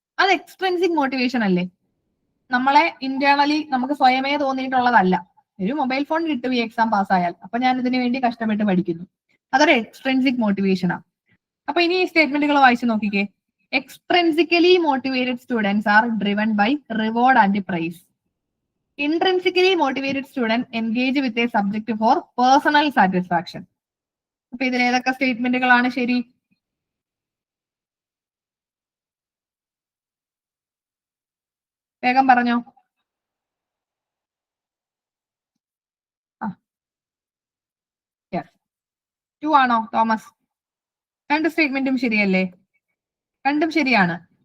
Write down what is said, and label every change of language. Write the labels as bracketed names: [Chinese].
[Malayalam] അത് extrinsic motivation അല്ലേ? നമ്മളെ ഇന്റേണലി നമുക്ക് സ്വയമേ തോന്നിയിട്ടുള്ളതല്ല. ഒരു മൊബൈൽ ഫോൺ കിട്ടും ഈ എക്സാം പാസ്സായാൽ, അപ്പൊ ഞാൻ ഇതിനു വേണ്ടി കഷ്ടപ്പെട്ട് പഠിക്കുന്നു. അതൊരു എക്സ്ട്രിൻസിക് മോട്ടിവേഷനാണ്. അപ്പൊ ഇനി ഈ സ്റ്റേറ്റ്മെന്റുകൾ വായിച്ചു നോക്കിക്കേ. [English] Extrinsically motivated students are driven by reward and prize. Intrinsically motivated students engage with a subject for personal satisfaction. [Malayalam] അപ്പൊ ഇതിൽ ഏതൊക്കെ സ്റ്റേറ്റ്മെന്റുകളാണ് ശരി? വേഗം പറഞ്ഞോ. യെസ്, 2 ആണോ തോമസ്? 2 സ്റ്റേറ്റ്മെന്റും ശരിയല്ലേ? 2ഉം ശരിയാണ്.